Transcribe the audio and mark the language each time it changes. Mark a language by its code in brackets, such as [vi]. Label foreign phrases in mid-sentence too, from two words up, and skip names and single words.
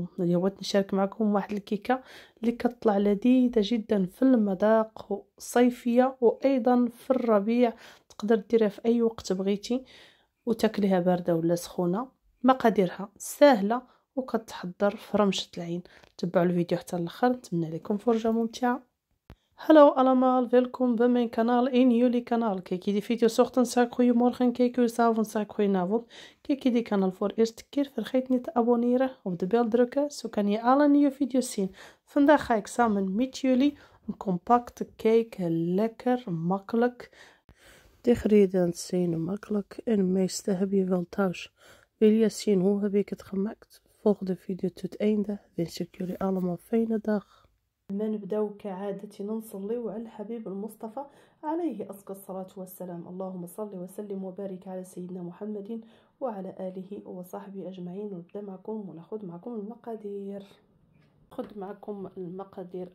[ar] اليوم بغيت نشارك معكم واحد الكيكة اللي كتطلع لذيذة جدا في المذاق، صيفية وأيضا في الربيع، تقدر ديرها في اي وقت بغيتي وتاكليها بارده ولا سخونه. مقاديرها سهله وكتحضر في رمشه العين. تبعوا الفيديو حتى الاخر، نتمنى لكم فرجه ممتعه. [nl] Hallo allemaal, welkom bij mijn kanaal, in jullie kanaal. Kijk je die video 's ochtends, zeg ik goedemorgen. Kijk je 's avonds, zeg ik goedenavond. Kijk je die kanaal voor de eerste keer, vergeet niet te abonneren, op de bel drukken, zo kan je alle nieuwe video's zien. Vandaag ga ik samen met jullie een compacte cake, lekker, makkelijk. De ingrediënten zijn makkelijk en meeste heb je wel thuis. Wil je zien hoe heb ik het gemaakt? Volg de video tot het einde. Wens ik jullie allemaal een fijne dag. [ar] ما نبداو كعادتنا نصليو على الحبيب المصطفى عليه أزكى الصلاة والسلام. اللهم صل وسلم وبارك على سيدنا محمد وعلى آله وصحبه أجمعين. ونبدا معكم وناخذ معكم المقادير. خد معكم المقادير.